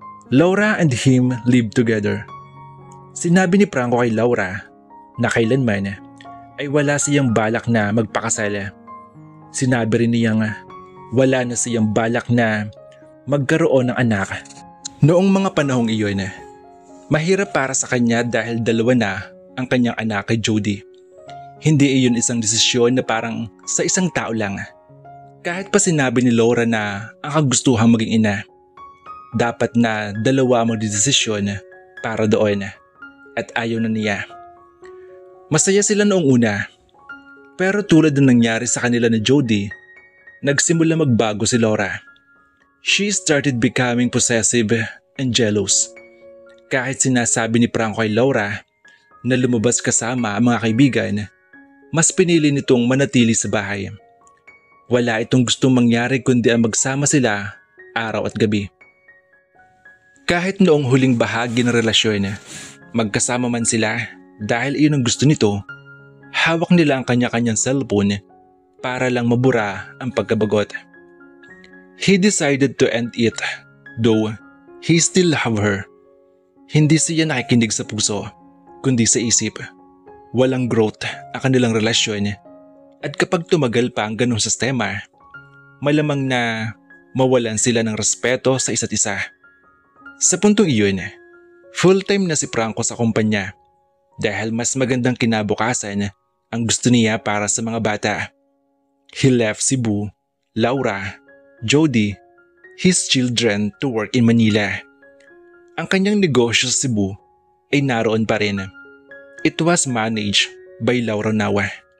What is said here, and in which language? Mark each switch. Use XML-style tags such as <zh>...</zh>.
<en>Laura and him lived together.</en> <tl>Sinabi ni Franco kay Laura na kailanman ay wala siyang balak na magpakasal. Sinabi rin niyang wala na siyang balak na magkaroon ng anak. Noong mga panahong iyon, mahirap para sa kanya dahil dalawa na ang kanyang anak kay Jody. Hindi iyon isang desisyon na parang sa isang tao lang. Kahit pa sinabi ni Laura na ang kagustuhang maging ina, dapat na dalawa ang magdesisyon para doon at ayaw na niya. Masaya sila noong una. Pero tulad ng nangyari sa kanila ni Jody, nagsimula magbago si Laura.</tl> <en>She started becoming possessive and jealous.</en> <tl>Kahit sinasabi ni Franco kay Laura na lumabas kasama ang mga kaibigan, mas pinili nitong manatili sa bahay. Wala itong gustong mangyari kundi ang magsama sila araw at gabi. Kahit noong huling bahagi ng relasyon, magkasama man sila dahil iyon ang gusto nito, hawak nila ang kanya-kanyang cellphone para lang mabura ang pagkabagot.</tl> <en>He decided to end it, though he still loved her.</en> <tl>Hindi siya nakikinig sa puso, kundi sa isip. Walang growth ang kanilang relasyon at kapag tumagal pa ang ganong sistema, malamang na mawalan sila ng respeto sa isa't isa. Sa puntong iyon, full-time na si Franco sa kumpanya dahil mas magandang kinabukasan ang gusto niya para sa mga bata.</tl> <en>He left Cebu, Laura, Jody, his children to work in Manila.</en> <tl>Ang kanyang negosyo sa Cebu ay naroon pa rin.</tl> <en>It was managed by Laura Nawa.</en>